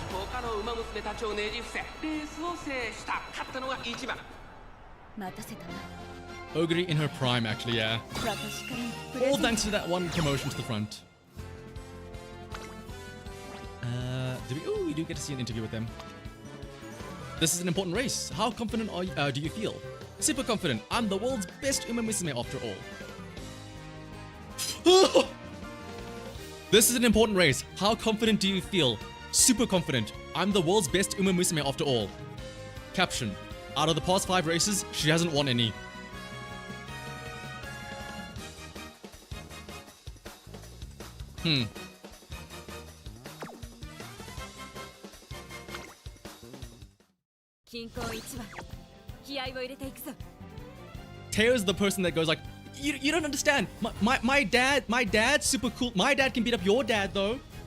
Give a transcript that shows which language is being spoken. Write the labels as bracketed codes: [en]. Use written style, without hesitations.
[ja] 他の馬娘たちをねじ伏せレースを制した勝ったのが1番待たせたな [en] Ogre in her prime actually, yeah. [ja] 私からのプレゼ [en] All [ja] ント [en] thanks to that one promotion to the front. We do get to see an interview with them. This is an important race. How confident do you feel? Super confident. I'm the world's best Uma Musume after all. This is an important race. How confident do you feel? Super confident. I'm the world's best Uma Musume after all. Caption. Out of the past 5 races, she hasn't won any. Hmm. [ja] 均衡1番気合を入れていくぞ [en] Teo's the person that goes like, you don't understand. My dad's super cool. My dad can beat up your dad though.